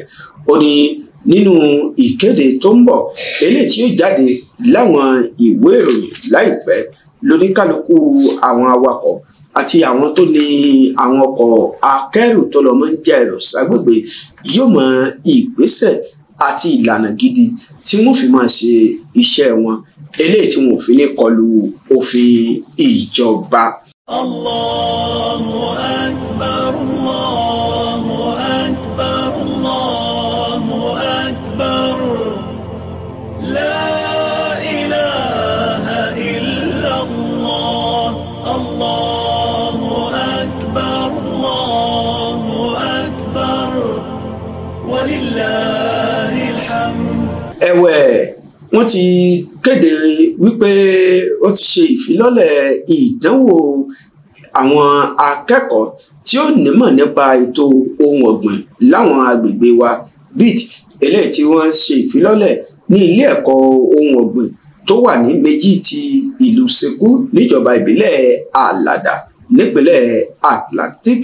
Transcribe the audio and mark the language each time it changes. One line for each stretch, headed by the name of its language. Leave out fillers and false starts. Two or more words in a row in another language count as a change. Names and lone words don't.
Yoruba: Ó ní nínú ìkéde tó ń bọ̀ eléyìí tí yóò jáde láwọn ìwé ìròyìn láìpẹ́ lóníkálukú àwọn awakọ̀ àti àwọn tó ní àwọn ọkọ̀ akẹ́rù tó lọ máa ń jẹ́ ẹrù ságbègbè yóò mọ ìgbésẹ̀ àti ìlànà gidi tí wọ́n fi máa ṣe iṣẹ́ wọn eléyìí tí wọn ò fi ní kọlu òfin ìjọba.
Arabic: الله أكبر، الله أكبر، الله أكبر، لا إله إلا الله، الله أكبر، الله أكبر، ولله الحمد.
Yoruba: Ẹ̀wẹ̀, wọ́n ti kéde wípé wọ́n ti ṣe ìfilọ́lẹ̀ ìdánwò àwọn akẹ́kọ̀ọ́ tí ó nímọ̀ nípa ètò ohun ọ̀gbìn láwọn agbègbè wa BIT eléyìí tí wọ́n ṣe ìfilọ́lẹ̀ ní ilé ẹ̀kọ́ ohun ọ̀gbìn tó wà ní méjì ti ìlú Seku níjọba ìbílẹ̀ Alada nípínlẹ̀ Atlantic.